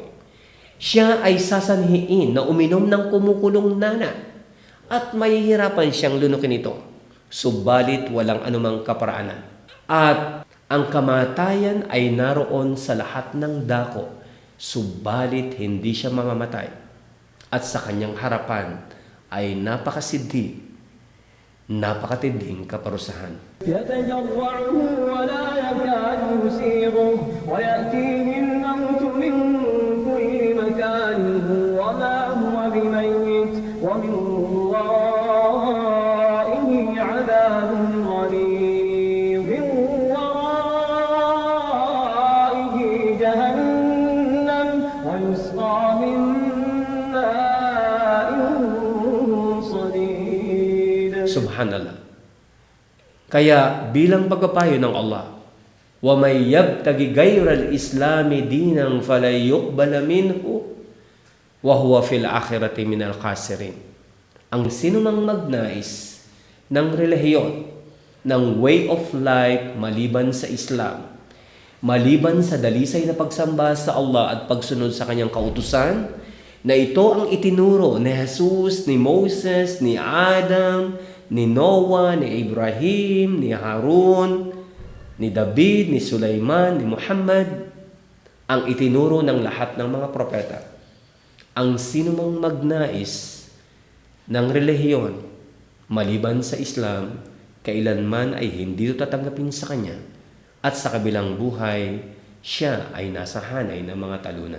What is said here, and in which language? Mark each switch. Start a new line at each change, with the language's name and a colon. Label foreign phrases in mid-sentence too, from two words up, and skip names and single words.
Filipino: Siya ay sasanhiin na uminom ng kumukulong nana at mahihirapan siyang lunukin ito, subalit walang anumang kaparaanan. At ang kamatayan ay naroon sa lahat ng dako, subalit hindi siya mamamatay. At sa kanyang harapan ay napakatinding kaparusahan.
Arabic: يتجرعه ولا يكاد يسيغه ويأتيه الموت من كل مكان وما هو بميت ومن ورائه عذاب غليظ من ورائه جهنم ويسقى من ماء صديد.
Filipino: Subhanallah. Kaya bilang pagpapayo ng Allah,
Arabic: ومن يبتغ غير الإسلام دينا فلن يقبل منه وهو في الآخرة من الخاسرين.
Filipino: Ang sinumang magnais ng relihiyon, ng
English: way of life
Filipino: maliban sa Islam, maliban sa dalisay na pagsamba sa Allah at pagsunod sa kanyang kautusan, na ito ang itinuro ni Jesus, ni Moses, ni Adam, ni Noah, ni Ibrahim, ni Harun, ni David, ni Sulaiman, ni Muhammad, ang itinuro ng lahat ng mga propeta. Ang sinumang magnais ng relihiyon maliban sa Islam, kailanman ay hindi ito tatanggapin sa kanya, at sa kabilang buhay, siya ay nasa hanay ng mga talunan.